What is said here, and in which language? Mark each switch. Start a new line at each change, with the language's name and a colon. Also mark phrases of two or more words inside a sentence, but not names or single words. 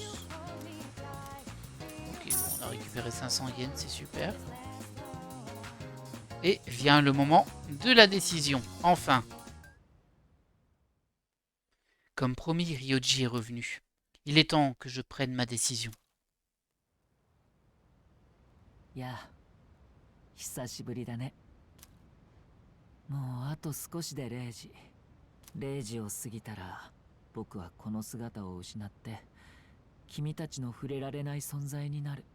French: Ok, bon, on a récupéré 500 yens, c'est super. Et vient le moment de la décision, enfin. Comme promis, Ryoji est revenu. Il est temps que je prenne ma décision.
Japanese: やあ、久しぶりだね。もうあと少しで0時を過ぎたら僕はこの姿を失って君たちの触れられない存在になる。